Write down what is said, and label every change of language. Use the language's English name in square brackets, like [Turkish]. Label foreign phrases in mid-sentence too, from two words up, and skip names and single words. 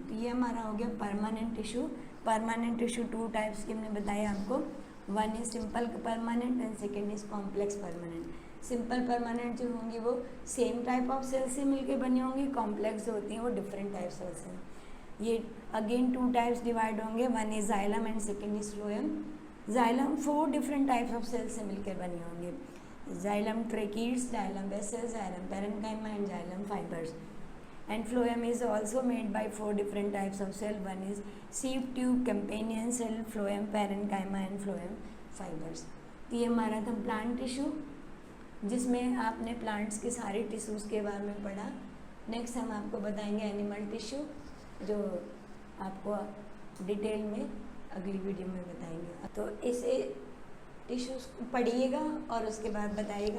[Hindi] तो ये हमारा हो गया [English] permanent tissue. permanent tissue 2 types [Hindi] के हमने बताया आपको, [English] one is simple permanent and second is complex permanent. simple permanent [Hindi] जो होंगी वो [English] same type of cell [Hindi] से मिलके बनी होंगी, कॉम्प्लेक्स जो होती हैं वो [English] different type cells [Hindi] हैं। [English] ये again 2 types divide होंगे, one is xylem and second is phloem. xylem 4 different types of cell [Hindi] से मिलकर बने होंगे, [English] xylem tracheates, xylem vessels, xylem parenchyma and xylem fibers. And phloem is also made by 4 different types of cell. One is sieve tube, companion cell, phloem parenchyma and phloem fibers. [Hindi] तो ये हमारा था [English] plant tissue, [Hindi] जिसमें आपने प्लांट्स के सारे टिश्यूज़ के बारे में पढ़ा। नेक्स्ट हम आपको बताएंगे [English] animal tissue, [Hindi] जो आपको डिटेल में अगली वीडियो में बताएंगे। तो इसे टिश्यूज़ पढ़िएगा और उसके बाद बताइएगा।